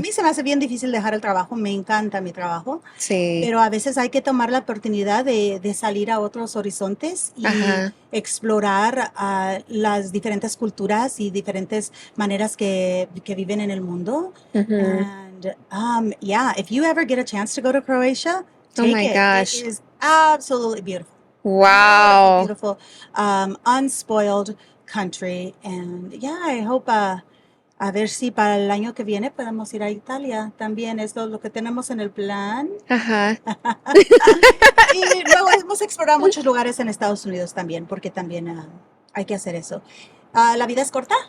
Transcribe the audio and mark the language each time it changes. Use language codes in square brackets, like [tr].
[es] mí se me hace bien difícil dejar el trabajo. Me encanta mi trabajo. Sí. Pero a veces hay que tomar la oportunidad de salir a otros horizontes y Ajá. explorar las diferentes culturas y diferentes maneras que viven en el mundo. [en] And yeah, if you ever get a chance to go to Croatia, Oh take my it. gosh. It is absolutely beautiful. Wow. Beautiful, unspoiled country. And yeah, I hope [es] a ver si para el año que viene podemos ir a Italia también. Es lo que tenemos en el plan. Ajá. Y luego hemos explorado muchos lugares en Estados Unidos también, porque también hay que hacer eso. La vida es corta.